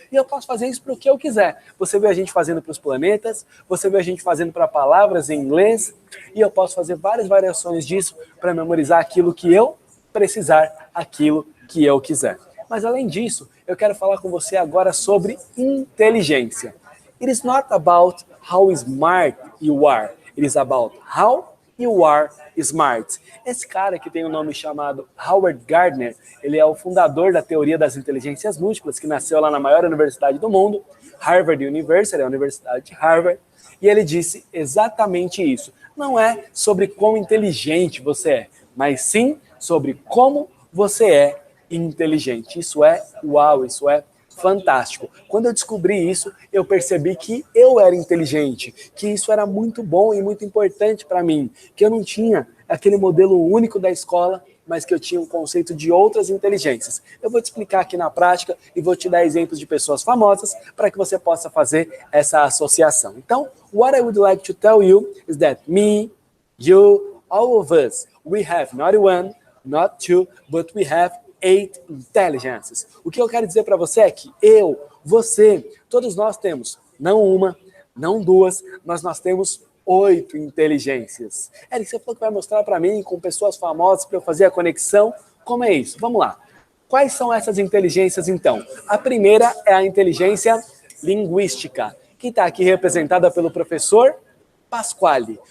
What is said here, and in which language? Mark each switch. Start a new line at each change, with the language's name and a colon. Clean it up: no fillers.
Portuguese: E eu posso fazer isso para o que eu quiser. Você vê a gente fazendo para os planetas, você vê a gente fazendo para palavras em inglês, e eu posso fazer várias variações disso para memorizar aquilo que eu precisar, aquilo que eu quiser. Mas além disso, eu quero falar com você agora sobre inteligência.
English: It is not about how smart you are. It is about how you are smart.
Portuguese: Esse cara que tem um nome chamado Howard Gardner, ele é o fundador da teoria das inteligências múltiplas, que nasceu lá na maior universidade do mundo, Harvard University, a Universidade de Harvard, e ele disse exatamente isso. Não é sobre quão inteligente você é, mas sim sobre como você é inteligente. Isso é uau, isso é fantástico. Quando eu descobri isso, eu percebi que eu era inteligente, que isso era muito bom e muito importante para mim, que eu não tinha aquele modelo único da escola, mas que eu tinha um conceito de outras inteligências. Eu vou te explicar aqui na prática e vou te dar exemplos de pessoas famosas para que você possa fazer essa associação.
English: Então, what I would like to tell you is that me, you, all of us, we have not one, not two, but we have 8 intelligences.
Portuguese: O que eu quero dizer para você é que eu, você, todos nós temos não uma, não duas, mas nós temos 8 inteligências. Eric, você falou que vai mostrar para mim com pessoas famosas para eu fazer a conexão. Como é isso? Vamos lá. Quais são essas inteligências, então? A primeira é a inteligência linguística, que está aqui representada pelo professor Pasquale.